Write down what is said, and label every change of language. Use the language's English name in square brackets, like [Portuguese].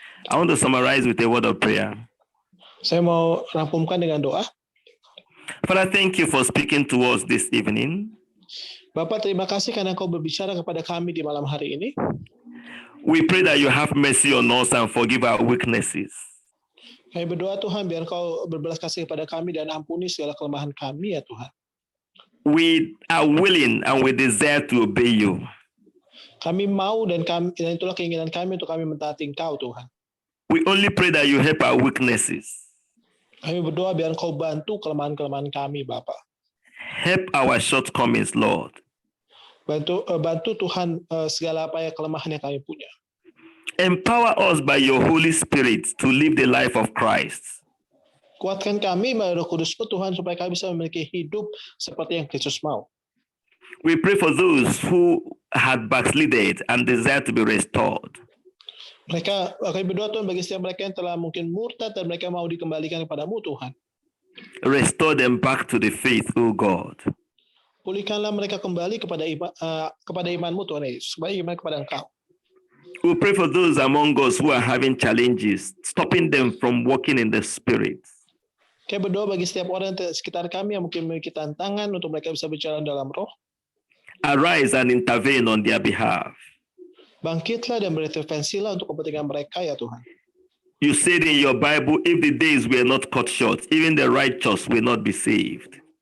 [English] I want to summarize with a word of prayer. [Indonesian] Saya mau rampungkan dengan doa. [English] Father, thank you for speaking to us this evening. [Indonesian] Bapak, terima kasih karena Kau berbicara kepada kami di malam hari ini. [English] We pray that you have mercy on us and forgive our weaknesses. [Indonesian] Kami berdoa Tuhan biar Kau berbelas kasih kepada kami dan ampuni segala kelemahan kami ya Tuhan. [English] We are willing and we desire to obey you. [Indonesian] Kami mau dan itulah keinginan kami untuk kami mentaati Engkau Tuhan. [English] We only pray that you help our weaknesses. [Indonesian] Kami berdoa biar Kau bantu kelemahan-kelemahan kami Bapak. [English] Help our shortcomings, Lord. [Indonesian] Bantu Tuhan segala apa ya kelemahan yang kami punya. [English] Empower us by your Holy Spirit to live the life of Christ. [Indonesian] Kuatkan kami melalui Roh Kudus Tuhan supaya kami bisa memiliki hidup seperti yang Kristus mau. [English] We pray for those who had backslided and desire to be restored. [Indonesian] Kami berdoa Tuhan bagi setiap mereka yang telah mungkin murtad dan mereka mau dikembalikan kepadamu Tuhan. [English] Restore them back to the faith, O God. [Indonesian] Pulihkanlah mereka kembali kepada imanmu Tuhan Yesus, supaya iman kepada Engkau. [English] We pray for those among us who are having challenges, stopping them from walking in the Spirit. [Indonesian] Kami berdoa bagi setiap orang di sekitar kami yang mungkin memiliki tantangan untuk mereka bisa berjalan dalam roh. [English] Arise and intervene on their behalf. [Indonesian] Bangkitlah dan berintervensilah untuk kepentingan mereka ya Tuhan. [English] You said in your Bible, if the days were not cut short, even the righteous will not be saved.